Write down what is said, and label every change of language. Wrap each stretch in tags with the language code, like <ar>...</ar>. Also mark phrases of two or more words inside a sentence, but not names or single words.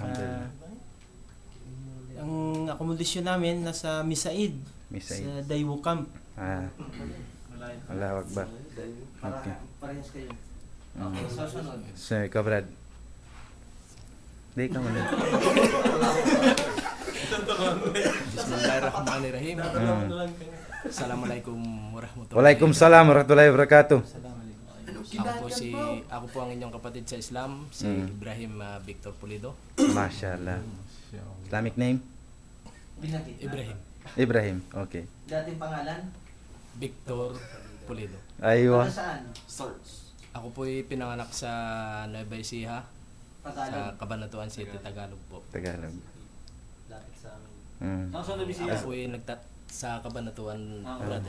<ar>Alhamdulillah.</ar> <tl>ang akomodasyon namin nasa Misaid. Misaid. Sa Daewoo Camp.</tl> <ar>الله أكبر.</ar> <tl>Okay. Parehas kayo. Okay, susunod. So, ikaw, Brad. Di ka muna.</tl> <ar>Bismillahirrahmanirrahim. السلام عليكم ورحمة الله وبركاته. وعليكم السلام ورحمة الله وبركاته.</ar> <tl>Ako po ang inyong kapatid sa Islam, si Ibrahim Victor Pulido.</tl> <en>Mashallah. Islamic name? Ibrahim, okay.</en> <tl>Dating pangalan? Victor Pulido. Aywa. Saan? Ako po ay pinanganak sa Nueva Ecija, Tagalog. sa Cabanatuan City, Tagalog po. Tagalog. Lapit sa amin. Ako po ay sa Cabanatuan, brother.</tl>